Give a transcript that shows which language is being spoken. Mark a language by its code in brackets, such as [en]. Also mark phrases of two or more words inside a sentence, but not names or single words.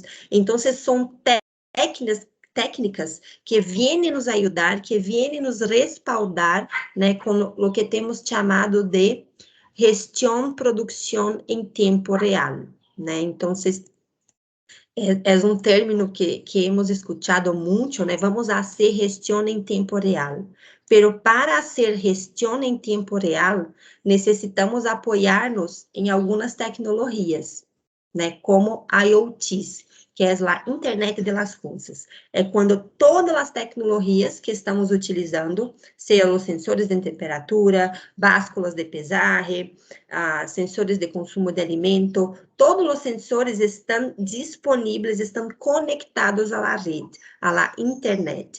[pt] Então, são técnicas que vêm nos ajudar, que vêm nos respaldar, né, com o que temos chamado de gestão produção em tempo real, né? Então, é um [es] término que hemos escuchado [pt] muito, né? [es] Vamos a hacer [pt] gestão em tempo real. [es] Pero para hacer [pt] gestão em tempo real, necessitamos apoiar-nos em algumas tecnologias, né? Como IoTs, que é a Internet das Coisas. É quando todas as tecnologias que estamos utilizando, sejam os sensores de temperatura, básculas de pesagem, sensores de consumo de alimento, todos os sensores estão disponíveis, estão conectados à rede, à internet.